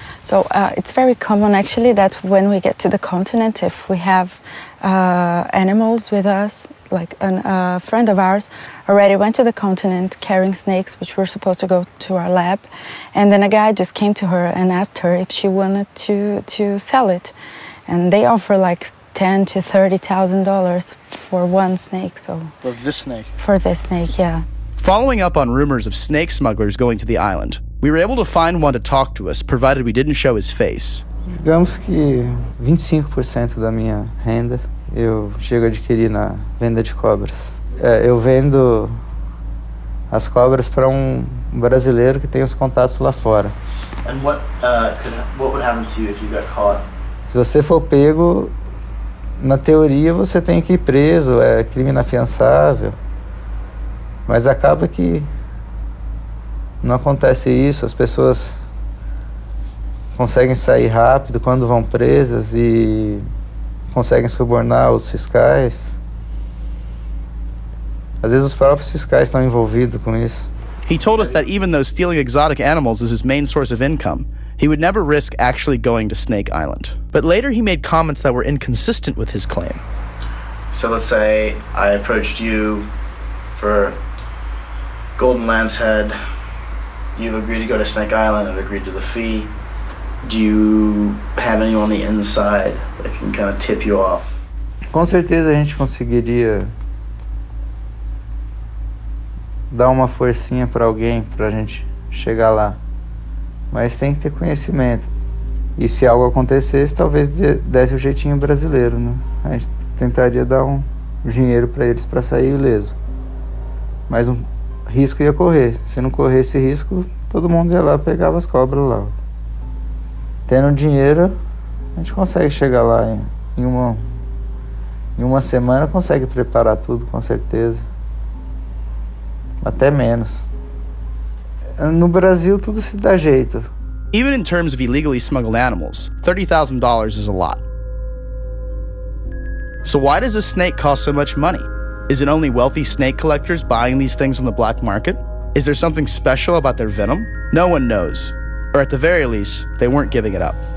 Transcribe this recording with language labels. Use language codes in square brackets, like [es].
[en] So it's very common, actually, that when we get to the continent, if we have animals with us, like a friend of ours already went to the continent carrying snakes, which were supposed to go to our lab, and then a guy just came to her and asked her if she wanted to sell it, and they offer like $10,000 to $30,000 for one snake. So for this snake? For this snake, yeah. Following up on rumors of snake smugglers going to the island, we were able to find one to talk to us, provided we didn't show his face. [pt] Digamos que 25% da minha renda eu chego a adquirir na venda de cobras. Eu vendo as cobras para um brasileiro que tem os contatos lá fora. [en] And what would happen to you if you got caught? [pt] Se você for pego, na teoria você tem que ir preso, é crime inafiançável. Mas acaba que não acontece isso, as pessoas conseguem sair rápido quando vão presas e conseguem subornar os fiscais. Às vezes os próprios fiscais estão envolvidos com isso. [en] He told us that even though stealing exotic animals is his main source of income, he would never risk actually going to Snake Island. But later he made comments that were inconsistent with his claim. So let's say I approached you for Golden Lance Head. You've agreed to go to Snake Island and agreed to the fee. Do you have anyone on the inside that can kind of tip you off? [pt] Com certeza a gente conseguiria dar uma forcinha para alguém, pra gente chegar lá. Mas tem que ter conhecimento. E se algo acontecesse, talvez desse o jeitinho brasileiro, né? A gente tentaria dar um dinheiro para eles para sair ileso. Mas um risco ia correr. Se não corresse risco, todo mundo ia lá e pegava as cobras lá. Tendo dinheiro, a gente consegue chegar lá em uma semana, consegue preparar tudo, com certeza. Até menos. No Brasil, tudo se dá jeito. [en] Even in terms of illegally smuggled animals, $30,000 is a lot. So why does a snake cost so much money? Is it only wealthy snake collectors buying these things on the black market? Is there something special about their venom? No one knows. Or at the very least, they weren't giving it up.